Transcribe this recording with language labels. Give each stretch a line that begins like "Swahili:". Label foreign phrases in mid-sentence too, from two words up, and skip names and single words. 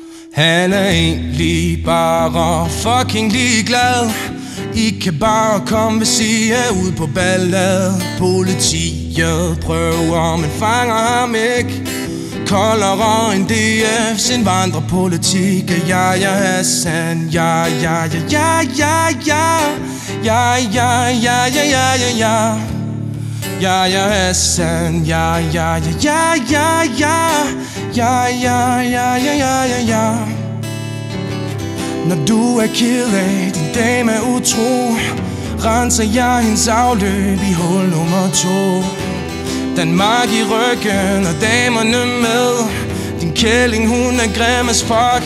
Danish: Han er egentlig bare fucking ligeglad. I kan bare komme ved sige ud på ballade. Politiet prøver, men fanger ham ikke. Koldere end DF's indvandrerpolitik. Ja, Hassan. Ja, ja, ja, ja, ja, ja. Ja, ja, ja, ja, ja, ja, ja. Ja, Hassan. Ja, ja, ja, ja, ja, ja. Ja, ja, ja, ja, ja, ja, ja. Når du er ked af, din dame er utro, renser jeg hendes afløb i hul nummer 2. Danmark i ryggen og damerne med. Din kælling, hun er grim
English: as fuck.